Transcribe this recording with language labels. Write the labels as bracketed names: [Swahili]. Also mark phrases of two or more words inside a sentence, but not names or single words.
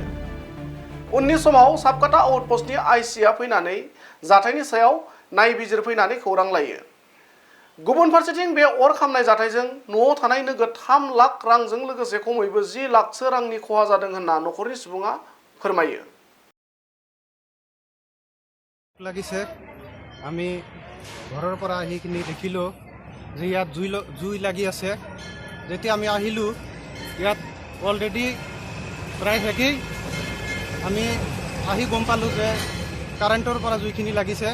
[Bodo] उननि समाव साबकाटा आउटपोस्टनि आइसिआ फैनानै जाथायनि सायाव नायबिजिरफैनानै खौरां लायो। गुबुन फारसेथिं बे अर खामनाय जाथायजों न'आव थानाय नोगोद 3 लाख रांजों लोगोसे खमैबो 10 लाखसो रांनि खहा जादों होनना नखरनि सुबुङा फोरमायो। [Assamese] লাগিছে আমি ঘৰৰ পৰা আহি কিনি দেখিলোঁ যে ইয়াত জুই লাগি আছে। যেতিয়া আমি আহিলোঁ ইয়াত অলৰেডি প্ৰায় শেষেই। আমি আহি গম পালোঁ যে কাৰেণ্টৰ পৰা জুইখিনি লাগিছে।